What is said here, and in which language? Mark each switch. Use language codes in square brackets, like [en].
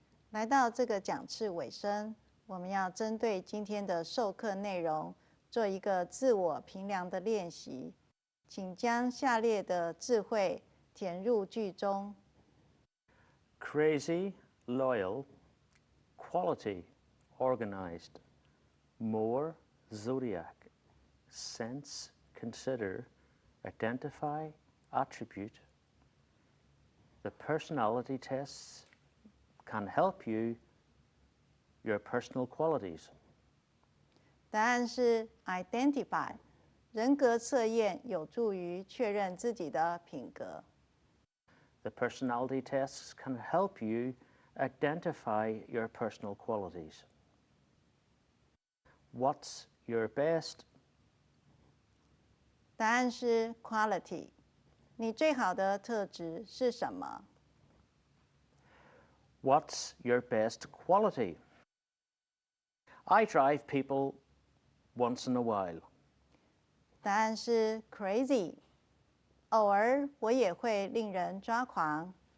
[zh] 来到这个讲次尾声，我们要针对今天的授课内容做一个自我评量的练习，请将下列的字汇填入句中。 [en] Crazy, loyal, quality, organized, more, zodiac, sense, consider, identify, attribute. The personality tests can help you your personal qualities. [zh] 答案是 identify。人格测验有助于确认自己的品格。 [en] The personality tests can help you identify your personal qualities. What's your best? [zh] 答案是 quality。你最好的特质是什么？ [en] What's your best quality? I drive people once in a while. [zh] 答案是 crazy。偶尔我也会令人抓狂。